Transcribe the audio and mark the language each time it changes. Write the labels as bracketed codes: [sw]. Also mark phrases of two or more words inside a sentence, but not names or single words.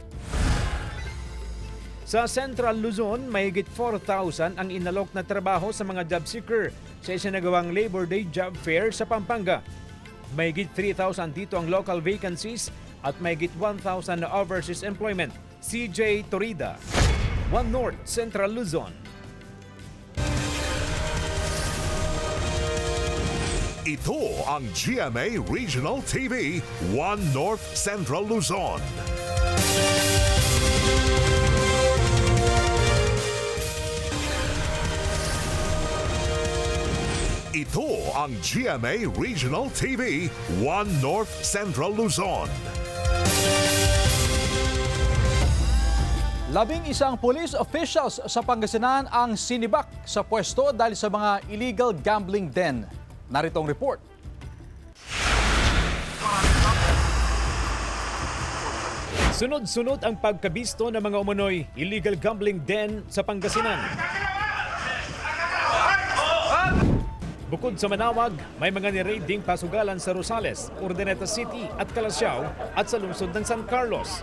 [tl] Sa Central Luzon, mahigit 4,000 ang inalok na trabaho sa mga [en] job seeker [tl] sa isinagawang Labor Day Job Fair sa Pampanga. Mahigit 3,000 dito ang [en] local vacancies [tl] at mahigit 1,000 na [en] overseas employment. [tl] CJ Torida, One North, Central Luzon. Ito ang GMA Regional TV, One North Central Luzon. Ito ang GMA Regional TV, One North Central Luzon. 11 [en] police officials [tl] sa Pangasinan ang sinibak sa pwesto dahil sa mga [en] illegal gambling den. [tl] Narito ang report. Sunod-sunod ang pagkabisto ng mga umano'y [en] illegal gambling den [tl] sa Pangasinan. Bukod sa Manawag, may mga ni-raiding pasugalan sa Rosales, Urdaneta City at Calasiao at sa lungsod ng San Carlos.